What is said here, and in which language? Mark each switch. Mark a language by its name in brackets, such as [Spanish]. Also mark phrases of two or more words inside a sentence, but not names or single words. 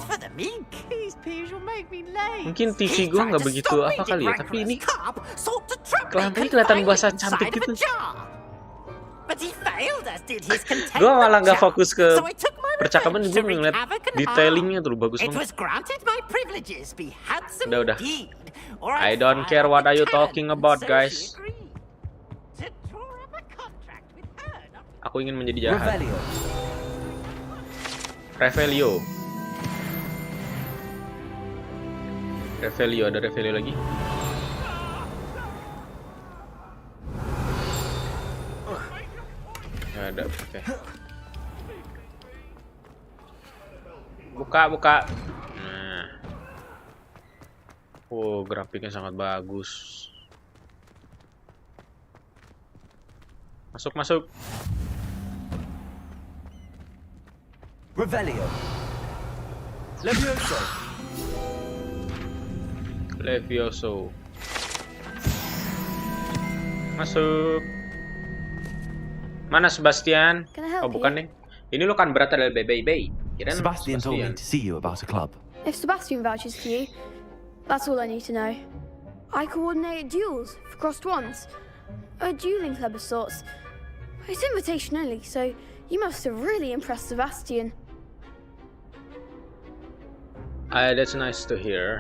[Indonesian] Mungkin TV gue nggak begitu apa kali ya, tapi ini lantainya kelihatan basah cantik gitu. Gue malah nggak fokus ke percakapan, gue ngeliat detailingnya tuh bagus banget. Udah. [English] I don't care what are you talking about, guys. [Indonesian] Aku ingin menjadi jahat. Revelio. Ada Revelio lagi. Nggak ada, oke. Buka. Nah. Oh, grafiknya sangat bagus. Masuk. Revelio. Levioso. Masuk. Mana Sebastian? Oh, bukan deh. Ini lo kan berasal dari BBB. [English] Sebastian told me to see you about a club. If Sebastian vouches for you, that's all I need to know. I coordinate duels for crossed ones. A dueling club of sorts. It's invitation only, so you must have really impressed Sebastian. That's nice to hear.